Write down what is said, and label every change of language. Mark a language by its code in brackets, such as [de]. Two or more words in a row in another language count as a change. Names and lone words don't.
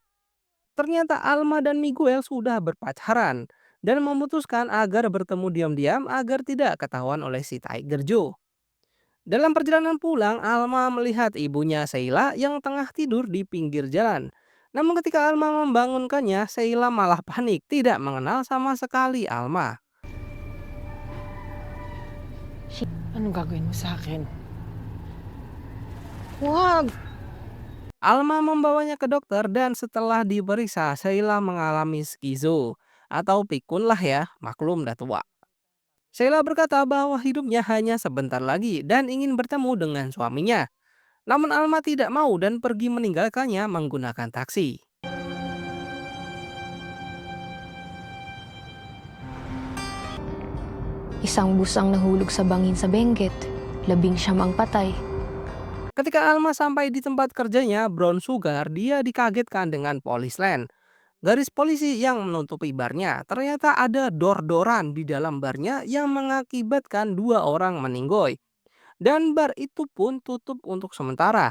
[id] Ternyata Alma dan Miguel sudah berpacaran dan memutuskan agar bertemu diam-diam agar tidak ketahuan oleh si Tiger Joe. Dalam perjalanan pulang, Alma melihat ibunya Sheila yang tengah tidur di pinggir jalan. Namun ketika Alma membangunkannya, Sheila malah panik, tidak mengenal sama sekali Alma. [tl] Anong gagawin mo sa akin? Huwag! [id] Alma membawanya ke dokter dan setelah diperiksa, Sheila mengalami skizo atau pikun lah ya, maklum dah tua. Sheila berkata bahwa hidupnya hanya sebentar lagi dan ingin bertemu dengan suaminya. Namun Alma tidak mau dan pergi meninggalkannya menggunakan taksi. [tl] Isang bus ang nahulog sa bangin sa Benguet. 11 ang patay. [id] Ketika Alma sampai di tempat kerjanya, Brown Sugar, dia dikagetkan dengan Policeland. Garis polisi yang menutupi barnya. Ternyata ada dor-doran di dalam barnya yang mengakibatkan 2 orang meninggoy. Dan bar itu pun tutup untuk sementara.